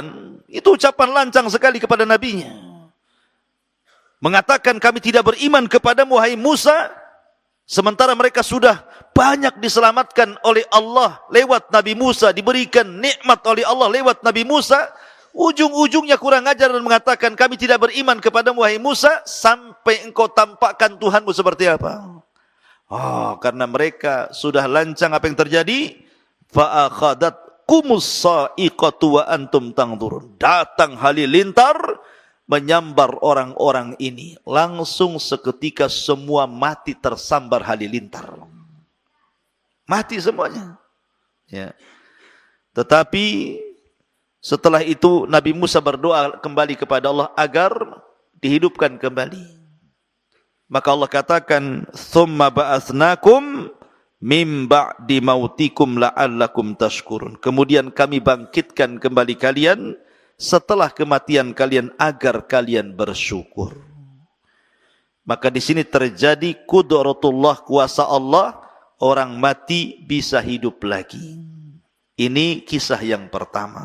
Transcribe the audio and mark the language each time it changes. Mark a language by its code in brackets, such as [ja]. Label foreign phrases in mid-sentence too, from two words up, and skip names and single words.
[id] Itu ucapan lancang sekali kepada nabinya. Mengatakan kami tidak beriman kepadamu, wahai Musa, sementara mereka sudah banyak diselamatkan oleh Allah lewat Nabi Musa, diberikan nikmat oleh Allah lewat Nabi Musa. Ujung-ujungnya kurang ajar dan mengatakan kami tidak beriman kepadamu, wahai Musa, sampai engkau tampakkan Tuhanmu seperti apa. Karena mereka sudah lancang, apa yang terjadi? [ar] Fa'akhadat kumus sa'iqatu wa antum tangdurun. [id] Datang halilintar menyambar orang-orang ini. Langsung seketika semua mati tersambar halilintar. Mati semuanya. Ya. Tetapi setelah itu Nabi Musa berdoa kembali kepada Allah agar dihidupkan kembali. Maka Allah katakan, [ar] "Tsumma ba'atsnakum mim ba'di mautikum la'allakum tashkurun." [id] Kemudian kami bangkitkan kembali kalian setelah kematian kalian agar kalian bersyukur. Maka di sini terjadi qudratullah, kuasa Allah, orang mati bisa hidup lagi. Ini kisah yang pertama.